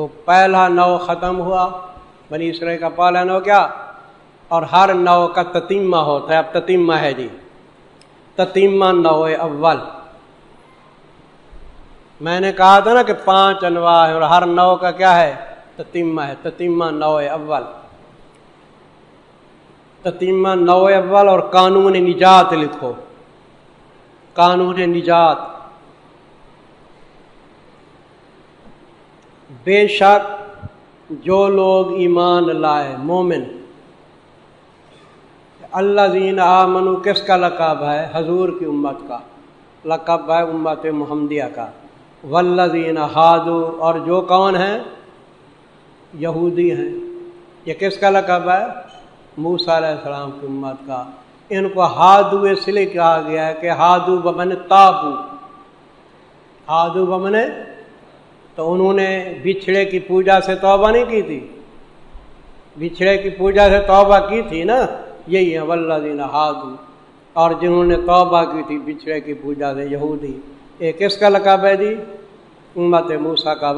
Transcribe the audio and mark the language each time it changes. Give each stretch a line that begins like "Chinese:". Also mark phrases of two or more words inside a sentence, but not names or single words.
Urdu: پہلا نو ختم ہوا، بنی اسرائیل کا پہلا نو کیا؟ اور ہر نو کا تتیمہ ہوتا ہے. اب تتیمہ ہے جی، تتیمہ نو اول. میں نے کہا تھا نا کہ 5 انواع ہے اور ہر نو کا کیا ہے؟ تتیمہ ہے. تتیمہ نو اول، تتیمہ نو اول. اور قانون نجات لکھو، قانون نجات. بے شک جو لوگ ایمان لائے، مومن.
Arabic: الذین آمنو
Urdu: کس کا لقب ہے؟ حضور کی امت کا لقب ہے، امت محمدیہ کا.
Arabic: والذین ہادو،
Urdu: اور جو کون ہیں؟ یہودی ہیں. یہ کس کا لقب ہے؟ موسیٰ علیہ السلام کی امت کا. ان کو ہادو اس لیے کہا گیا ہے کہ
Arabic: ہادو بمن تابو، ہادو بمن،
Urdu: تو انہوں نے بچھڑے کی پوجا سے توبہ نہیں کی تھی، بچھڑے کی پوجا سے توبہ کی تھی نا، یہی ہے
Arabic: والذین ہادو.
Urdu: اور جنہوں نے توبہ کی تھی بچھڑے کی پوجا سے، یہودی. یہ کس کا لقب ہے جی؟ امت موسیٰ کا.